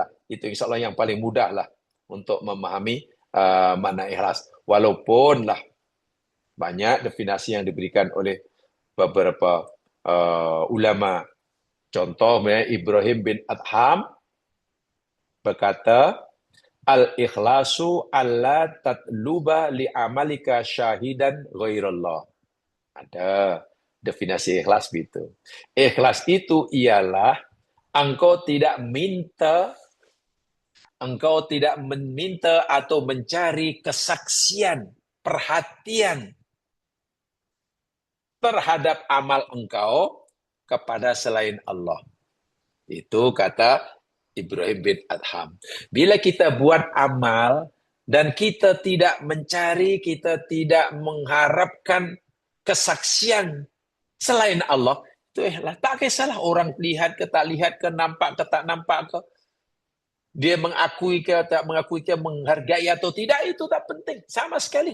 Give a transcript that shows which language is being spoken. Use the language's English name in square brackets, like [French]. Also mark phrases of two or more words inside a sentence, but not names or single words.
[Malay] Itu insyaAllah yang paling mudah lah untuk memahami makna ikhlas. Walaupun lah banyak definisi yang diberikan oleh beberapa ulama. Contoh, Ibrahim bin Adham berkata, [Arabic] الإخلاص ألا تطلب لعملك شاهدا غير الله. [Malay] Ada. Definisi ikhlas itu. Ikhlas itu ialah engkau tidak minta, engkau tidak meminta atau mencari kesaksian, perhatian terhadap amal engkau kepada selain Allah. Itu kata Ibrahim bin Adham. Bila kita buat amal dan kita tidak mencari, kita tidak mengharapkan kesaksian selain Allah, itu tak kisahlah orang lihat ke tak lihat ke, nampak ke tak nampak ke, dia mengakui ke tak mengakui ke, menghargai atau tidak, itu tak penting sama sekali.